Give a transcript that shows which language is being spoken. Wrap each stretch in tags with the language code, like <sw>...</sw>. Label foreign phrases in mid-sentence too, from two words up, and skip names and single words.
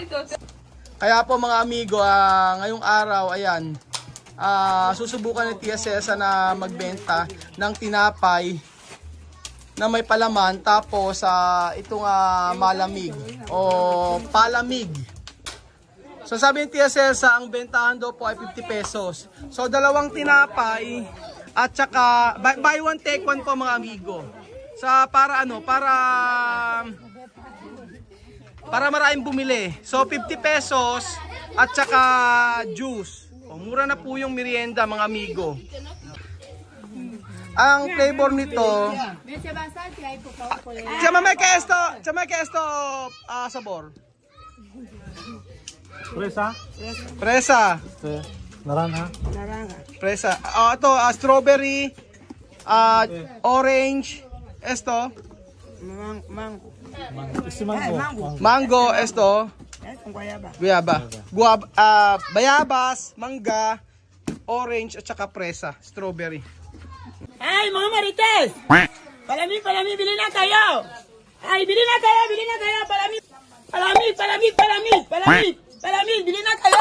<tl>Kaya po mga amigo, ngayong araw, ayan, susubukan ni Tia Cesa na magbenta ng tinapay na may palaman tapos itong malamig o palamig. So sabi ni Tia Cesa, ang bentahan daw po ay 50 pesos. So dalawang tinapay at saka buy one take one po mga amigo. Para maraming bumili. So 50 pesos at saka juice. Mura na po yung merienda mga amigo. Ang flavor nito,</tl> <es>Chamame que esto sabor. Fresa. Naranja. Fresa.</es> <tl>Ito</tl> <en>strawberry, orange,</en> <es>esto. Mango, esto. Guayaba.</es> <tl>Bayabas, mangga, orange at saka presa, strawberry. Ay, mga marites! Palami, bili na kayo! Ay, bili na kayo! Palami, bili na kayo!</tl>